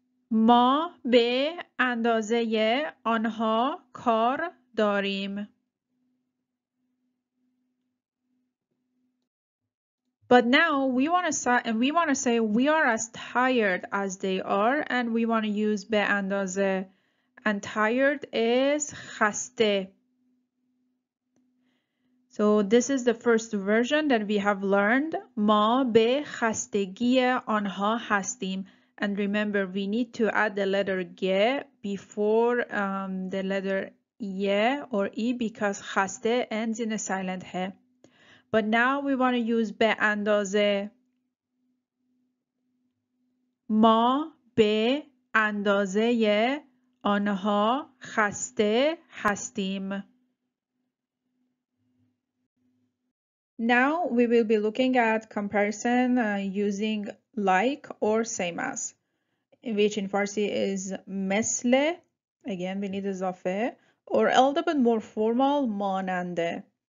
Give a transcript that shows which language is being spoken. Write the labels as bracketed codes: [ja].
[fa] ما به اندازه آنها کار داریم. [en] But now we want to say we are as tired as they are, and we want to use به اندازه. And tired is خسته. So this is the first version that we have learned. [fa] ما به خستگی آنها هستیم. [en] And remember, we need to add the letter ge before the letter ye or e, because خسته ends in a silent he. But now we want to use به اندازه. [fa] ما به اندازه آنها خسته هستیم. [en] Now we will be looking at comparison using like or same as, which in Farsi is مثل, again we need اضافه, or a little bit more formal, ماننده.